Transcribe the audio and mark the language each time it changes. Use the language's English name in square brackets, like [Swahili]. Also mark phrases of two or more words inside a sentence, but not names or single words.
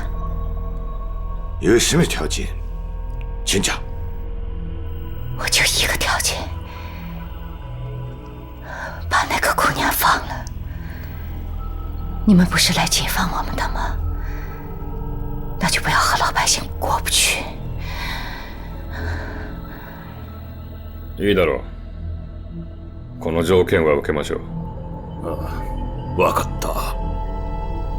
[Chinese] 有什么条件？请讲。我就一个条件，把那个姑娘放了。你们不是来解放我们的吗？那就不要和老百姓过不去。 [Japanese] いいだろう。この条件は受けましょう。ああ、わかった。